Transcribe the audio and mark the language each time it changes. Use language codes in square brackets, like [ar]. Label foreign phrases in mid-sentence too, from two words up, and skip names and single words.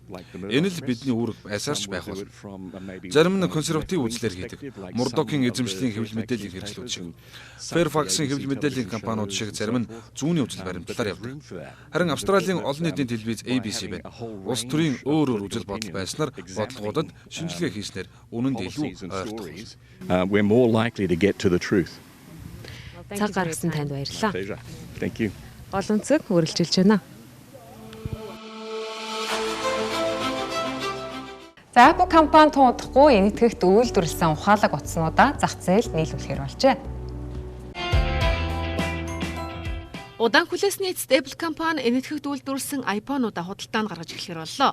[mn] Энэ л бидний үүрэг байсаарч байх бол. Зарим нь консерватив үзлээр хийдэг. Мурдокийн эзэмшлийн хэвлэл мэдээллийн хэрэгслүүд шиг. Fairfax-ийн хэвлэл мэдээллийн компаниуд шиг зарим нь зүүнний үзэл баримтлалаар явдаг. Харин Австралийн олон нийтийн телевиз ABC байна. Улс төрийн өөр үзэл бодол байснаар бодлогуудад шинжилгээ хийснээр үнэнд илүү ойртох. [en] We're more likely to get to the truth. [mn] Цаг гаргасан танд баярлалаа. [en] Thank you. [mn] Гол өнцөг үргэлжилж байна. За Apple компани туудахгүй энэтхэгт үйлдвэрлэсэн ухаалаг утаснуудаа зах зээлд нийлүүлэхээр болжээ. Удаан хүлээсний эцэст Apple компани энэтхэгт үйлдвэрлэсэн iPhone-уудаа худалдаанд гаргаж эхлэхээр боллоо.